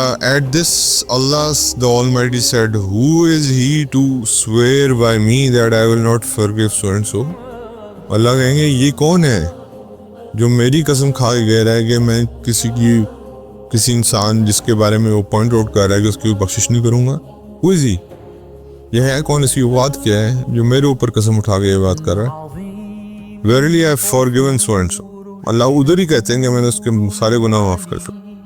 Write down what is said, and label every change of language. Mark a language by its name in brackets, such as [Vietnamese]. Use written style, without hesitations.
[English] At this Allah the Almighty said, who is he to swear by me that I will not forgive so and so. [Urdu] اللہ کہیں گے یہ کون ہے جو میری قسم کھا کے کہہ رہا ہے کہ میں کسی انسان جس کے بارے میں وہ پوائنٹ آؤٹ کر رہا ہے کہ اس کی بخشش نہیں کروں گا. [English] Who is he؟ [Urdu] یہ ہے کون، اس کی بات کیا ہے جو میرے اوپر قسم اٹھا کے یہ بات کر رہا ہے. [English] Verily I have forgiven so and so. [Urdu] اللہ ادھر ہی کہتے ہیں کہ میں نے اس کے سارے گناہ معاف کر دیا.